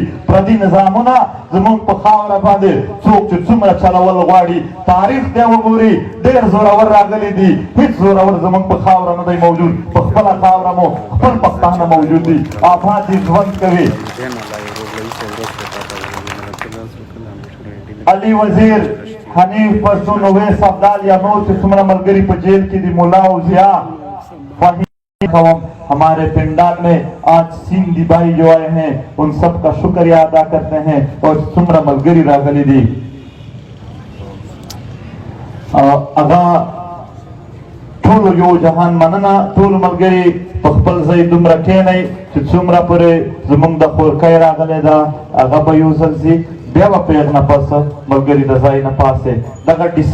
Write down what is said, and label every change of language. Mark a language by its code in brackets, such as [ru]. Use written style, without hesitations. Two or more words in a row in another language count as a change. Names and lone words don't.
[ps] پردي نظامونه زموږ په خاوره باندې څوک چې څومره چلول غواړي، تاریخ دی وګوري، ډېر زورور راغلي دي، هېڅ زورور زموږ په خاوره نه دی موجود. په خپله خاوره مو خپل پښتانه موجود دي، آباد دي، ژوند کوي. علي وزیر، حنیف پشتون، اویس ابدال یا نور چې څومره ملګري په جیل کې دي، ملا او ضیا [ur] ہمارے پنڈال میں آج سندھی بھائی جو آئے ہیں ان سب کا شکریہ ادا کرتے ہیں [ps] اور سمرا ملگری راغلی دی. اگا ټول یو جهان مننه، ټول ملګري په خپل ځای دومره کښېنئ چې څومره پورې زموږ د خورکۍ راغلی ده هغه به یو ځل ځي، بیا به په یغ نه پس ملګري د ځای نه پاسې.